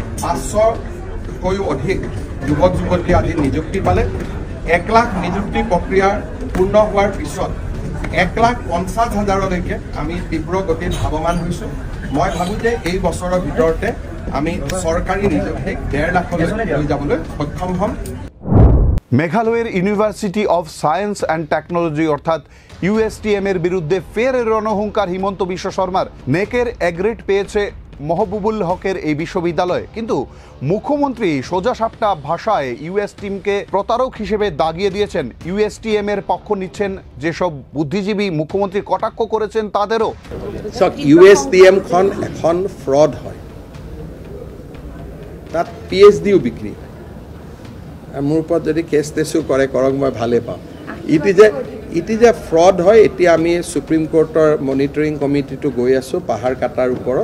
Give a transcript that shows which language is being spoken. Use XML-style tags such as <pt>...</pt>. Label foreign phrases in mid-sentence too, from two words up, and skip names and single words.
<as>500কৈও অধিক যুৱক যুৱতী আজি নিযুক্তি পালে। 1 লাখ নিযুক্তি প্ৰক্ৰিয়া পূৰ্ণ হোৱাৰ পিছত 1,50,000লৈকে আমি তীব্ৰ গতিত ধাৱমান হৈছোঁ। মই ভাবোঁ যে এই বছৰৰ ভিতৰতে আমি চৰকাৰী নিযুক্তিক 1.5 লাখলৈ লৈ যাবলৈ সক্ষম হ'ম।</as> <bn>মেঘালয়ের ইউনিভার্সিটি অফ সায়েন্স অ্যান্ড টেকনোলজি অর্থাৎ ইউএসটিএম এর বিরুদ্ধে ফের রণহুঙ্কার হিমন্ত বিশ্ব শর্মার। নেকের এগ্রেড পেয়েছে মহবুবুল হকের এই বিশ্ববিদ্যালয়, কিন্তু মুখ্যমন্ত্রী সোজা সাপটা ভাষায় ইউএসটিএমকে প্রতারক হিসেবে দাগিয়ে দিয়েছেন। ইউএসটিএম এর পক্ষ নিচ্ছেন যেসব বুদ্ধিজীবী মুখ্যমন্ত্রী কটাক্ষ করেছেন তাদেরও।</bn> <as>ইউএসটিএম খন এখন ফ্রড হয়, তাত পিএইচডিও বিক্ৰী হয়। মোৰ ওপৰত যদি কেছ টেছো কৰে কৰক, মই ভালে পাম। ইটি যে ফ্ৰড হয়, এতিয়া আমি সুপ্ৰিম কোৰ্টৰ</as> <en>monitoring committeeটো</en> <as>গৈ আছোঁ পাহাৰ কাটাৰ ওপৰত।</as>